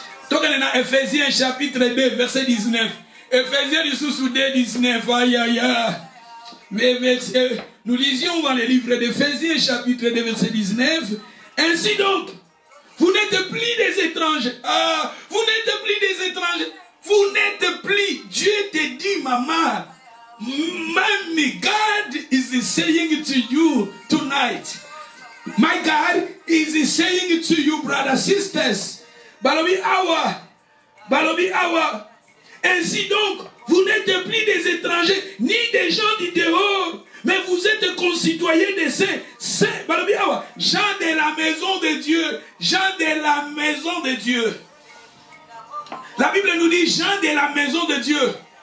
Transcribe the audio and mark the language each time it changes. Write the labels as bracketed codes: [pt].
[fr] Dans Ephésiens chapitre 2, verset 19. Ephésiens du sous 2, 19. Aïe aïe aïe. Mais nous lisions dans le livre d'Éphésiens chapitre 2, verset 19. Ainsi donc, vous n'êtes plus des étrangers. Ah, vous n'êtes plus des étrangers. Vous n'êtes plus. Dieu te dit, maman, [en] my God is saying to you tonight. My God is saying to you, brothers, sisters. [ln] Balobi awa. Balobi awa. [fr] Ainsi donc, vous n'êtes plus des étrangers, ni des gens du dehors, mais vous êtes concitoyens des saints. Saints, [ln] Balobi awa. [fr] Gens de la maison de Dieu. Gens de la maison de Dieu. La Bible nous dit gens de la maison de Dieu.